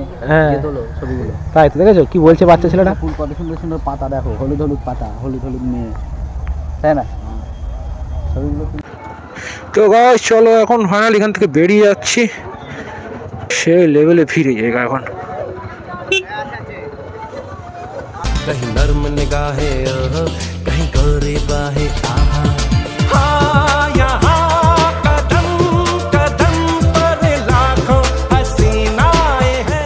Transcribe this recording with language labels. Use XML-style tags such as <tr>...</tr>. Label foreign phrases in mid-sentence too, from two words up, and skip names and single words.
<bn>হ্যাঁ ছবিগুলো তাই তো দেখেছো কি বলছে বাচ্চা ছেলেটা? ফুল, কত সুন্দর সুন্দর পাতা দেখো, হলুদ হলুদ পাতা, হলুদ হলুদ মেয়ে, তাই না? ছবিগুলো তো গাইস চলো এখন ফাইনালি এখান থেকে বেরিয়ে যাচ্ছি, সেই লেভেলে ফিরে জায়গা এখন।</bn> <hi>कहीं नर्म निगाहे कहीं गोरी बाहे आहा हाँ यहाँ कदम कदम पर लाखों हसीनाएं हैं।</hi>